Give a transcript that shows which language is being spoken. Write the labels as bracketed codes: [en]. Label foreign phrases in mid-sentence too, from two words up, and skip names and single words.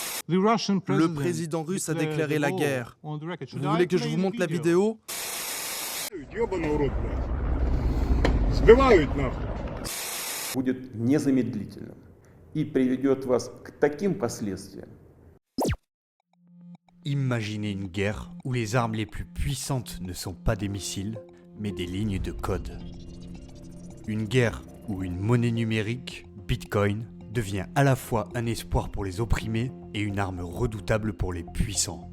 [fr] Le président russe a déclaré la guerre. Vous voulez que je vous montre la vidéo? [ru] Будет незамедлительным и приведет вас к таким последствиям. [fr] Imaginez une guerre où les armes les plus puissantes ne sont pas des missiles, mais des lignes de code. Une guerre où une monnaie numérique, Bitcoin, devient à la fois un espoir pour les opprimés et une arme redoutable pour les puissants.